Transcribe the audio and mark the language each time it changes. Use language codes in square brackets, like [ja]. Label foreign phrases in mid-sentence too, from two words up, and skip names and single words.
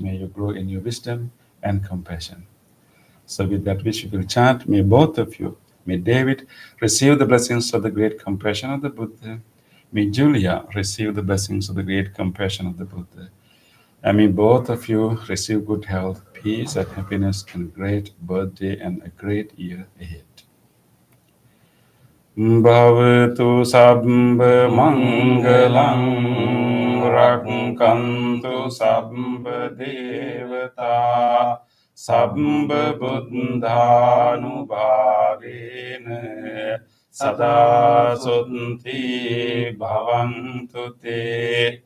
[en] May you grow in your wisdom and compassion. So with that wish, we will chant, may both of you, may David receive the blessings of the great compassion of the Buddha. May Julia receive the blessings of the great compassion of the Buddha. And may both of you receive good health, peace, and happiness, and great birthday and a great year ahead. [pi] Bhavatu sabba mangalam rakkantu sabba devata sabba buddhanubhavena sada sutti bhavantu te.